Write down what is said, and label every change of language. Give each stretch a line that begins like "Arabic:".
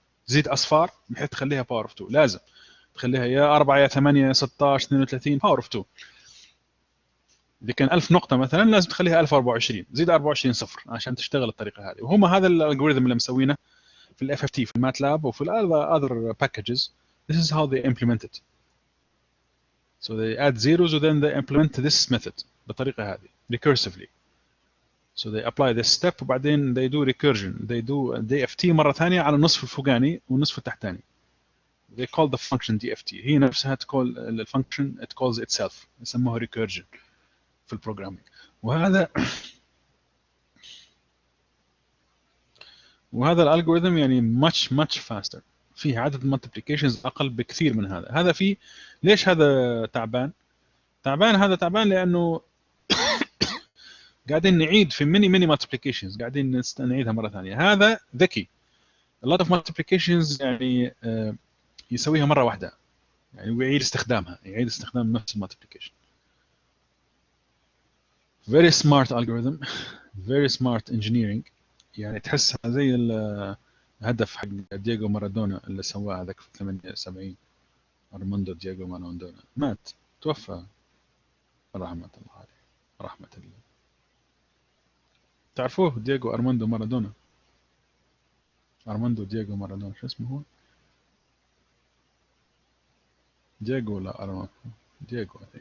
Arabic: زيد اصفار بحيث تخليها باور اوف 2، لازم تخليها يا 4 يا 8 يا 16 32 باور اوف 2. اذا كان 1000 نقطه مثلا لازم تخليها 1024، زيد 24 صفر عشان تشتغل الطريقه هذه. وهم هذا الالجوريثم اللي مسوينه في الاف اف تي في الماتلاب وفي
English: other packages. This is how they implement it. So they add zeros and then they implement this method
Arabic: بالطريقه هذه
English: recursively. So they apply this step
Arabic: وبعدين
English: they do recursion. They do DFT
Arabic: مرة ثانية على النصف الفوقاني والنصف التحتاني.
English: They call the function DFT.
Arabic: هي نفسها تقول الفانكشن
English: it calls itself،
Arabic: يسموها recursion في البروجرامينج. وهذا الالجوريثم يعني
English: much faster،
Arabic: فيه عدد multiplications اقل بكثير من هذا. هذا فيه ليش هذا تعبان؟ هذا تعبان لانه قاعدين نعيد في ميني multiplications، قاعدين نعيدها مره ثانيه. هذا ذكي،
English: a lot of multiplications
Arabic: يعني يسويها مره واحده يعني، ويعيد استخدامها، يعيد استخدام نفس المالتيبليكيشن.
English: very smart algorithm very smart engineering.
Arabic: يعني تحسها زي الهدف حق دييغو مارادونا اللي سواه هذاك في 78. ارماندو دييغو مارادونا مات، توفى رحمة الله عليه، رحمة الله. تعرفوه دييغو ارماندو مارادونا؟ ارماندو دييغو مارادونا شو اسمه هو؟ دييغو ولا ارماندو؟ دييغو.